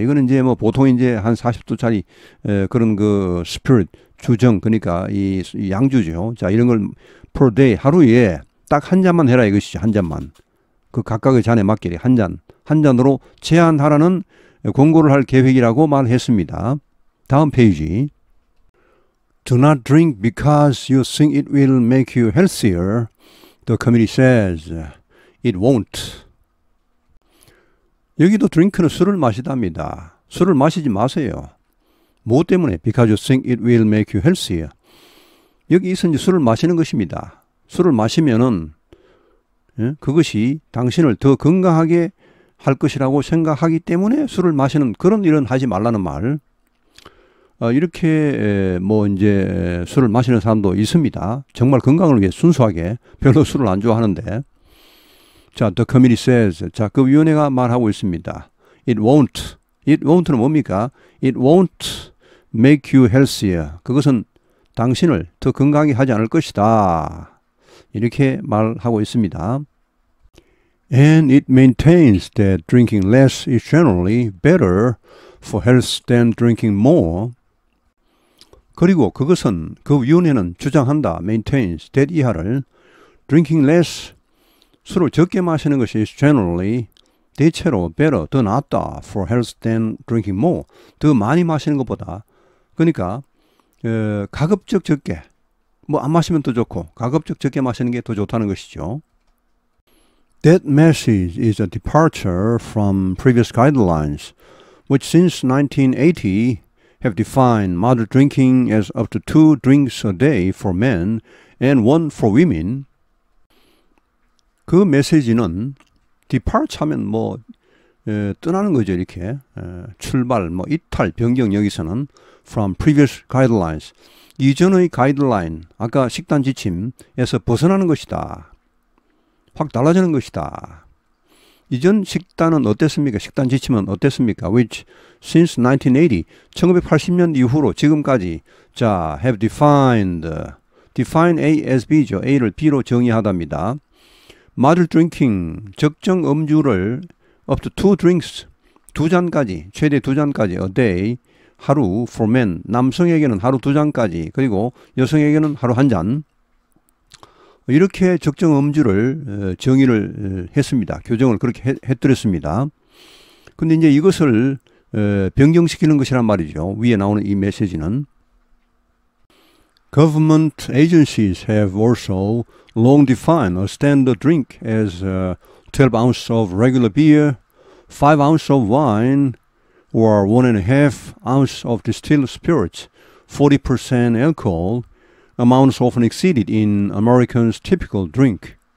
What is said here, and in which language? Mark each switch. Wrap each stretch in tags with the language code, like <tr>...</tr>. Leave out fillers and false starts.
<ko>이거는 이제 보통 이제 한 40도짜리 그런 그 spirit. 주정. 그러니까 이 양주죠. 자, 이런 걸</ko> <en>per day.</en> <ko>하루에 딱 한 잔만 해라 이것이죠. 한 잔만. 그 각각의 잔에 맞게 한 잔으로 제한하라는 권고를 할 계획이라고 말했습니다. 다음 페이지.</ko> <en>Do not drink because you think it will make you healthier. The committee says it won't.</en> <ko>여기도 drink는 술을 마시답니다. 술을 마시지 마세요. 뭐 때문에?</ko> <en>Because you think it will make you healthier.</en> <ko>여기서 이제 술을 마시는 것입니다. 술을 마시면은 그것이 당신을 더 건강하게 할 것이라고 생각하기 때문에 술을 마시는 그런 일은 하지 말라는 말. 이렇게 이제 술을 마시는 사람도 있습니다. 정말 건강을 위해 순수하게 별로 술을 안 좋아하는데.</ko> <en>자, the committee says.</en> <ko>자, 그 위원회가 말하고 있습니다.</ko> <en>It won't. It won't</en> <ko>는 뭡니까?</ko> <en>It won't make you healthier.</en> <ko>그것은 당신을 더 건강하게 하지 않을 것이다. 이렇게 말하고 있습니다.</ko> <en>And it maintains that drinking less is generally better for health than drinking more.</en> <ko>그리고 그것은 그 위원회는 주장한다.</ko> <en>maintains that</en> <ko>이하를</ko> <en>drinking less</en> <ko>술을 적게 마시는 것이</ko> <en>is generally</en> <ko>대체로 better 더 낫다</ko> <en>for health than drinking more</en> <ko>더 많이 마시는 것보다. 그러니까 가급적 적게 안 마시면 더 좋고 가급적 적게 마시는 게 더 좋다는 것이죠.</ko> <en>That message is a departure from previous guidelines, which since 1980 have defined moderate drinking as up to 2 drinks a day for men and 1 for women.</en> <ko>그 메시지는 depart 하면 떠나는 거죠. 이렇게 출발, 이탈, 변경 여기서는</ko> <en>from previous guidelines.</en> <ko>이전의 가이드라인, 아까 식단 지침에서 벗어나는 것이다. 확 달라지는 것이다. 이전 식단은 어땠습니까? 식단 지침은 어땠습니까?</ko> <en>Which since 1980,</en> <ko>1980년 이후로 지금까지 자,</ko> <en>have defined, define A as B죠.</en> <ko>A를 B로 정의하답니다.</ko> <en>moderate drinking,</en> <ko>적정 음주를</ko> <en>up to 2 drinks,</en> <ko>2잔까지, 최대 2잔까지</ko> <en>a day,</en> <ko>하루</ko> <en>for men,</en> <ko>남성에게는 하루 2잔까지, 그리고 여성에게는 하루 1잔. 이렇게 적정 음주를 정의를 했습니다. 교정을 그렇게 해드렸습니다. 근데 이제 이것을 변경시키는 것이란 말이죠. 위에 나오는 이 메시지는.</ko> <en>Government agencies have also long defined a standard drink as 12 ounces of regular beer, 5 ounces of wine, or 1.5 ounce of distilled spirits, 40% alcohol, amounts often exceeded in Americans' typical drink.</en>